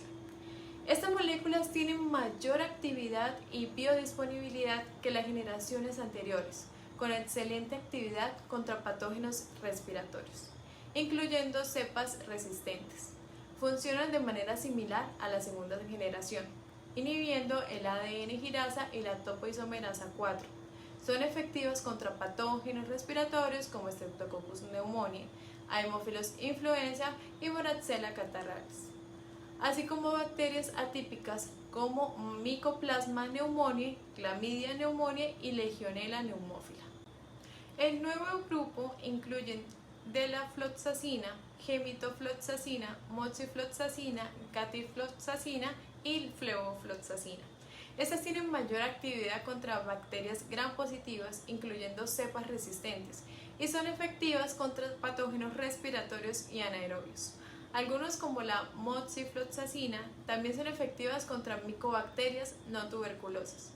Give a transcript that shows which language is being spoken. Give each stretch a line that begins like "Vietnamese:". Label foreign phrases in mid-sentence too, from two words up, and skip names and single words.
Spanish: Estas moléculas tienen mayor actividad y biodisponibilidad que las generaciones anteriores, con excelente actividad contra patógenos respiratorios, incluyendo cepas resistentes. Funcionan de manera similar a la segunda generación, inhibiendo el ADN girasa y la topoisomerasa 4. Son efectivas contra patógenos respiratorios como Streptococcus pneumoniae, Haemophilus influenza y Moraxella catarrhalis, así como bacterias atípicas como Mycoplasma pneumoniae, Chlamydia pneumoniae y Legionella pneumófila. El nuevo grupo incluye delafloxacina, gemitofloxacina, moxifloxacina, catifloxacina y flevofloxacina. Estas tienen mayor actividad contra bacterias gram positivas, incluyendo cepas resistentes, y son efectivas contra patógenos respiratorios y anaerobios. Algunos, como la moxifloxacina, también son efectivas contra micobacterias no tuberculosas.